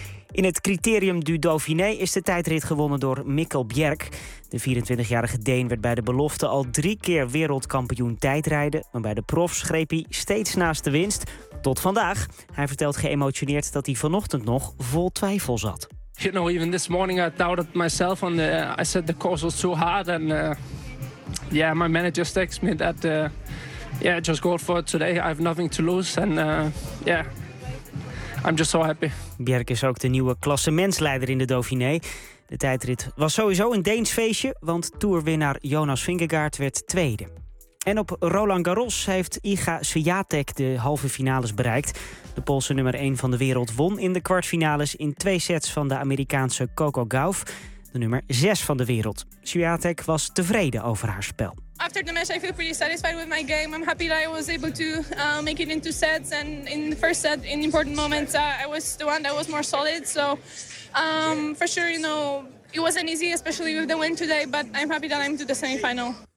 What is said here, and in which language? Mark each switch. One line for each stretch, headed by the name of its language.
Dutch: In het Criterium du Dauphiné is de tijdrit gewonnen door Mikkel Bjerk. De 24-jarige Deen werd bij de belofte al 3 keer wereldkampioen tijdrijden. Maar bij de profs greep hij steeds naast de winst. Tot vandaag. Hij vertelt geëmotioneerd dat hij vanochtend nog vol twijfel zat.
English: You know, even this morning I doubted myself. And I said the course was too hard. And my manager texted me that just go for today. I have nothing to lose. And I'm just so happy.
Dutch: Bjerk is ook de nieuwe klassementsleider in de Dauphiné. De tijdrit was sowieso een Deens feestje, want toerwinnaar Jonas Vingegaard werd tweede. En op Roland Garros heeft Iga Swiatek de halve finales bereikt. De Poolse nummer 1 van de wereld won in de kwartfinales in 2 sets van de Amerikaanse Coco Gauff, de nummer 6 van de wereld. Swiatek was tevreden over haar spel.
English: After the match, I feel pretty satisfied with my game. I'm happy that I was able to make it in 2 sets. And in the first set, in important moments, I was the one that was more solid. So for sure, you know, it wasn't easy, especially with the win today. But I'm happy that I'm to the semifinal.